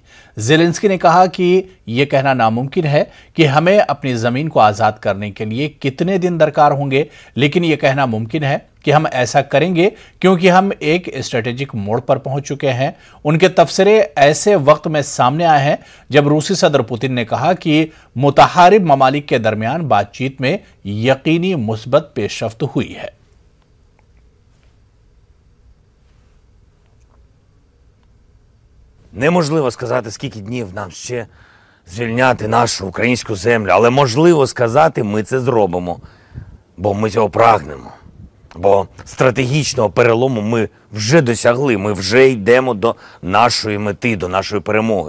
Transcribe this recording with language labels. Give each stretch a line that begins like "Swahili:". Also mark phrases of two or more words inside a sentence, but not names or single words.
Urdu: زیلنسکی نے کہا کہ یہ کہنا ناممکن ہے کہ ہمیں اپنی زمین کو آزاد کرنے کے لیے کتنے دن درکار ہوں گے، لیکن یہ کہنا ممکن ہے کہ ہم ایسا کریں گے کیونکہ ہم ایک اسٹریٹجک موڑ پر پہنچ چکے ہیں. ان کے تبصرے ایسے وقت میں سامنے آئے ہیں جب روسی صدر پوتن نے کہا کہ متحارب ممالک کے درمیان بات چیت میں یقینی مثبت پیش رفت ہوئی ہے.
Ukrainian: Неможливо сказати, скільки днів нам ще звільняти нашу українську землю, але можливо сказати, ми це зробимо, бо ми цього прагнемо. Бо стратегічного перелому ми вже досягли, ми вже йдемо до нашої мети, до нашої перемоги.